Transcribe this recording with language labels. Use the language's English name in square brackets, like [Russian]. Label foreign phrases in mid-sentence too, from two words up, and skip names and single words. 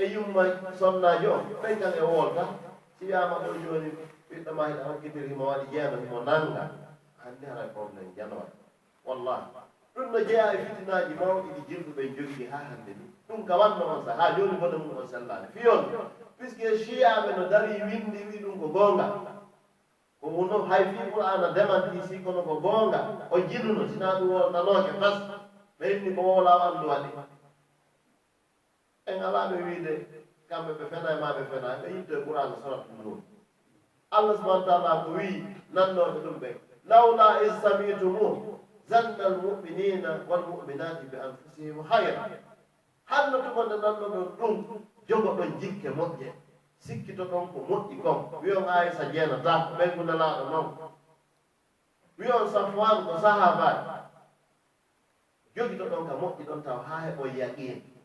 [Fula] yumma sonnajo o ɓen kan e wolta si wiyama ɗo joni ɓiɗɗo ma hiɗa hokkitiri himo waɗi jeeno himo nanga hande hara probléme janowaɗ wallahi ɗum no jeeya e fitinaji mawɗi ɗi jirɓuɓe jogiɗi ha hande ni ɗum ka wanno on sa ha joni bone mum on sellani fiyon puisque chiyaɓe no dari windi wi ɗum ko gonga ko wono hay fi qur'ana demanti si kono ko gonga o jiɗuno sina ɗum woltanoke tas ɓenni ko wowlaw andu waɗi en alaɓe wiide kamɓe ɓe fena e maɓe fena ɓe yidde qur'ana surat Nur [Arabic] الله سبحانه وتعالى [Fula] ko wi nannoɓe ɗum ɓe [Arabic] لولا إذ سمعتموه ظن المؤمنون والمؤمنات بأنفسهم خيرا [Fula] hanno tumonde nannoɗon ɗum jogoɗon jikke moƴƴe sikkito ɗon ko moƴƴi kon wiyon Aisha jeenata ɓen ko nelaɗo noon wiyon Safwan ko sahabaji jogito ɗon ka moƴƴi ɗon taw ha heɓo yaqin